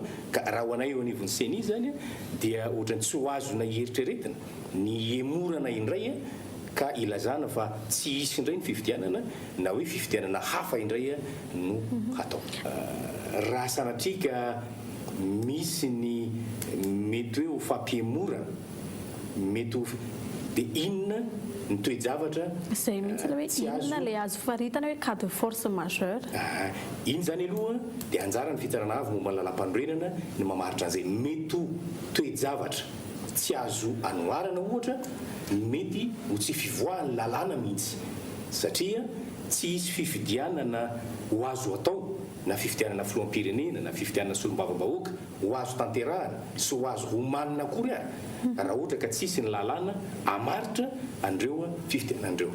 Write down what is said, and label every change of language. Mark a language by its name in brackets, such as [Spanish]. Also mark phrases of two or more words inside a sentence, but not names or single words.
[Malagasy] Ka raha ho anay eo anivon'ny Seny zany dia ohatrany tsy ho azona hieritrretina ny emorana indray ka ilazana fa tsy hisy indray ny fifidianana na hoe fifidianana hafa indray no hatao. Raha sanatrika misy ny mety hoe ho fampihemorana mety dia inona ny toe-javatra izay mihitsy hoe inona le azo faritana hoe [French] cas de force majeure. [Malagasy] Iny zany aloha dia anjara ny fitsarana avy momba ny lalam-pandrenana ny mamaritra an'izay mety toe-javatra tsy azo anoharana, ohatra mety ho tsy fivoahan'ny lalàna mihitsy satria tsy hisy fifidianana ho azo atao na fifidianana filoham-pirenena na fifidianana solombavambahoaka ho azo tanterahana sy ho azo homanina akory raha ohatra ka tsisy ny lalàna amaritra andreo fifidianandreo.